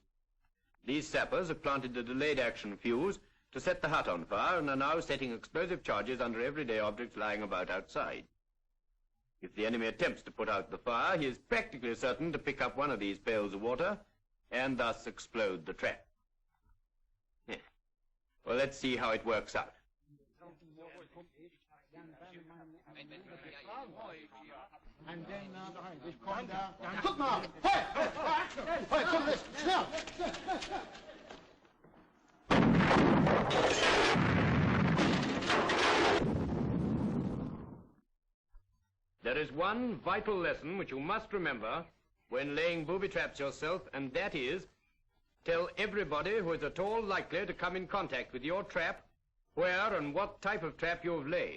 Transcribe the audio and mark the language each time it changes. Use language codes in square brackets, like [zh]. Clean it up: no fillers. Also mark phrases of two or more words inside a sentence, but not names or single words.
[en] These sappers have planted a delayed action fuse to set the hut on fire and are now setting explosive charges under everyday objects lying about outside. If the enemy attempts to put out the fire, he is practically certain to pick up one of these pails of water and thus explode the trap. Yeah. Well, let's see how it works out. [nl] En den naar de hand. Dus kom daar. [de] Guck mal! Hoi! Hoi, komm, schnell! [en] There is one vital lesson which you must remember when laying booby traps yourself, and that is, tell everybody who is at all likely to come in contact with your trap where and what type of trap you have laid.